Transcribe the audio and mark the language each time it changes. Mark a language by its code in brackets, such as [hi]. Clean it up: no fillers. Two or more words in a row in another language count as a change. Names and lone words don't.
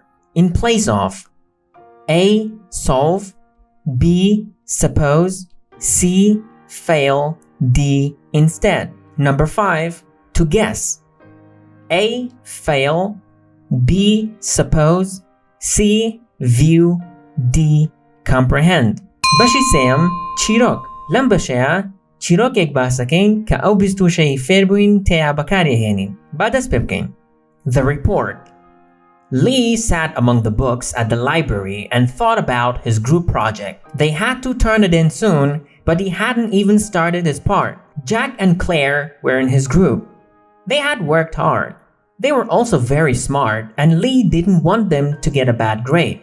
[en] In place of. A. Solve. B. Suppose. C. Fail. D. Instead. Number 5. To guess. A. Fail. B. Suppose. C. View. D. Comprehend. [ckb] بەشی سێم چیرۆک. لەم بەشەیە چیرۆکێک باسەکەین کە ئەو 26 فێربووین تێیا بەکارهێنین. با دەست پێ بکەین. [en] The report. Lee sat among the books at the library and thought about his group project. They had to turn it in soon, but he hadn't even started his part. Jack and Claire were in his group. They had worked hard. They were also very smart, and Lee didn't want them to get a bad grade.